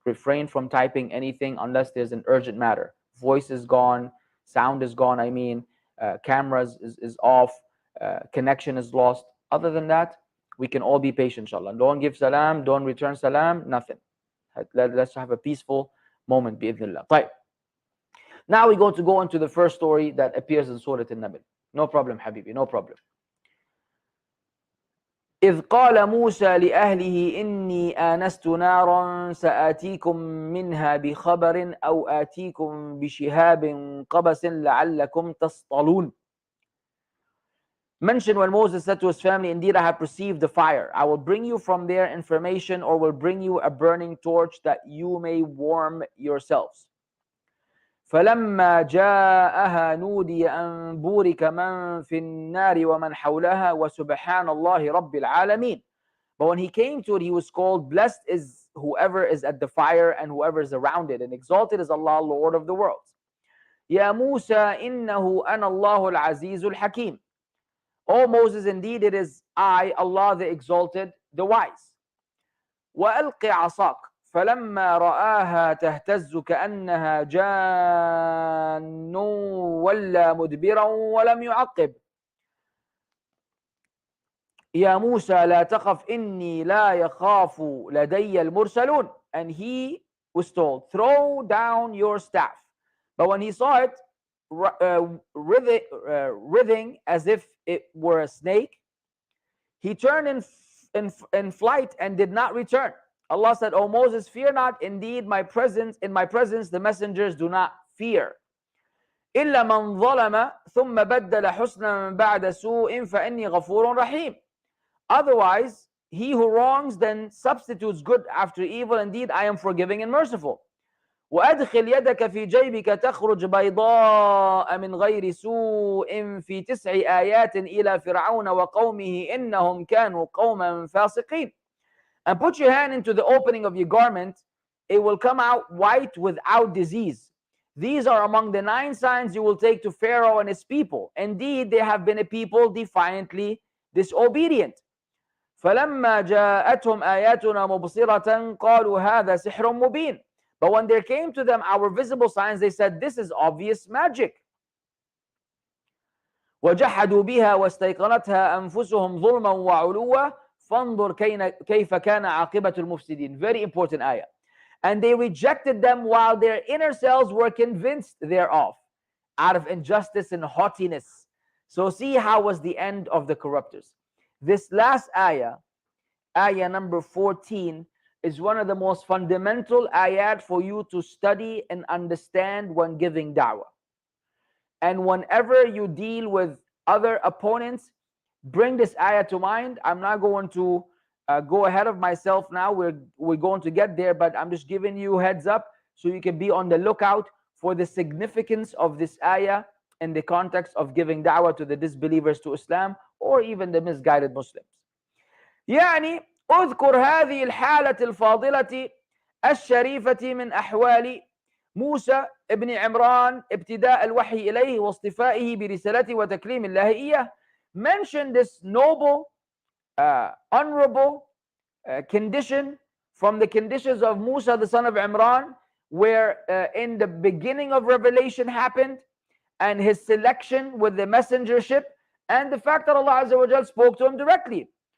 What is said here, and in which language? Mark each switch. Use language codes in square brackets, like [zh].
[en] Refrain from typing anything unless there's an urgent matter. Voice is gone, sound is gone, cameras is off, connection is lost. Other than that, we can all be patient, inshallah. Don't give salam, don't return salam, nothing. Let's have a peaceful moment, bi'idhnillah. Right. Now we're going to go into the first story that appears in Surah An-Naml. No problem, Habibi, no problem. [ar] إذ قال موسى لأهله إني آنست نارا سآتيكم منها بخبر أو آتيكم بشهاب قبس لعلكم تصطلون. [en] Mention when Moses said to his family, indeed I have perceived the fire. I will bring you from there information, or will bring you a burning torch that you may warm yourselves. [ar] فلما جاءها نودي أن بورك من في النار ومن حولها وسبحان الله رب العالمين. [en] But when he came to it, he was called, blessed is whoever is at the fire and whoever is around it, and exalted is Allah, Lord of the worlds. [ar] يا موسى إنه أنا الله العزيز الحكيم. [en] O Moses, indeed it is I, Allah the exalted, the wise. [ar] وألق عصاك فلما رآها تهتز كأنها جان ولا مدبرا ولم يعقب. يا موسى لا تخف إني لا يخاف لدي المرسلون. [en] And he was told, throw down your staff. But when he saw it writhing as if it were a snake, he turned in flight and did not return. Allah said, O Moses, fear not, indeed in my presence the messengers do not fear. [ar] إلا من ظلم ثم بدل حسنا بعد سوء فإني غفور رحيم. [en] Otherwise, he who wrongs then substitutes good after evil, indeed I am forgiving and merciful. [ar] وأدخل يدك في جيبك تخرج بيضاء من غير سوء في 9 آيات إلى فرعون وقومه إنهم كانوا قوما فاسقين. [en] And put your hand into the opening of your garment, it will come out white without disease. These are among the 9 signs you will take to Pharaoh and his people. Indeed, they have been a people defiantly disobedient. [ar] فلما جاءتهم آياتنا مبصرة قالوا هذا سحر مبين. [en] But when there came to them our visible signs, they said, this is obvious magic. [ar] وجحدوا بها واستيقنتها أنفسهم ظلما وعلوا فانظر كيف كان عاقبة المفسدين. [en] Very important ayah. And they rejected them while their inner selves were convinced thereof, out of injustice and haughtiness. So see how was the end of the corruptors. This last ayah, ayah number 14, is one of the most fundamental ayat for you to study and understand when giving da'wah. And whenever you deal with other opponents, bring this ayah to mind. I'm not going to go ahead of myself now. We're going to get there, but I'm just giving you heads up so you can be on the lookout for the significance of this ayah in the context of giving da'wah to the disbelievers to Islam or even the misguided Muslims. [ar] يعني اذكر هذه الحالة الفاضلة الشريفة من أحوال موسى ابن عمران ابتداء الوحي إليه واصطفائه برسالته وتكليم الله إياه. [en] Mention this noble, honorable condition from the conditions of Musa the son of Imran, where in the beginning of revelation happened, and his selection with the messengership, and the fact that Allah Azza wa Jal spoke to him directly.